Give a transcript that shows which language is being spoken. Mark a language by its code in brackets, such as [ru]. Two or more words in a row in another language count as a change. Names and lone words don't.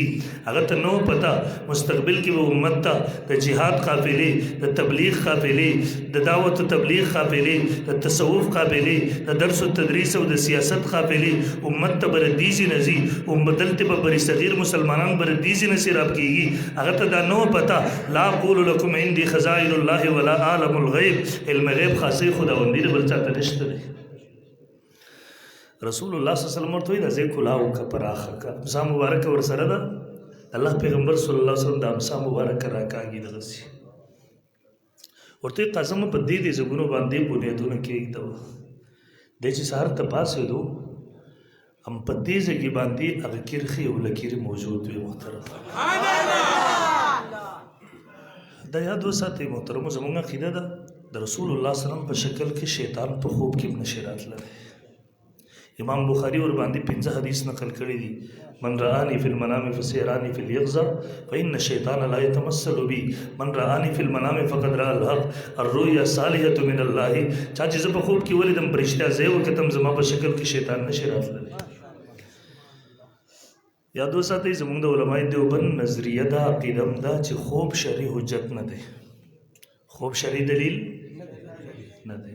[ps] هغه ته نه و پته مستقبل کې به امت ته د جهاد قافلې، د تبلیغ قافلې، د دعوت و تبلیغ قافلې، د تصوف قافلې، د درس و تدریس او د سیاست قافلې امت ته به د دې ځای نه ځي. دلته به بری صغیر مسلمانان به د دې ځای نه سیراب کېږي. هغه ته دا نه و پته [ar] لا اقول لکم عندي خزائن الله ولا اعلم الغیب، [ps] علم غیب خاصې خداوندي د بل چا ته نشته دی. [ar] رسول الله صلی الله علیه وسلم [ps] ورته وایي دا ځای کلاو که پراخه که امسا مبارکه ورسره ده. الله پیغمبر [ar] صلی الله علیه وسلم [ps] د امسا مبارکه راکاږي دغسې. ورته وایي قسمه په دې ځایونو باندې بنیادونه کېږدوه. دی چې سهار ته پاڅېدو هم په دې ځای باندې هغه کرښې او لکیرې موجود وي. محترم دا یاد وساتئ محترمو، زموږ عقیده ده د [ar] رسول الله صلی الله علیه وسلم [ps] په شکل کې شیطان په خوب کې هم نشي راتللی. امام بخاری ور باندې 5 حدیث نقل کړی دي. [ar] من رآني في المنام فسيراني في اليقظة فإن الشيطان لا يتمثل بي من رآني في المنام فقد رأى الحق الرؤيا صالحة من الله. [ps] چا چې زه په خوب کې ولیدم په رښتیا زه یې وکتم، زما په شکل کې شیطان نشي راتللی. یاد وساتئ زموږ د علماء دیوبند نظریه ده، عقیده هم ده چې خوب شرعي حجت نه دی، خوب شرعي دلیل نه دی.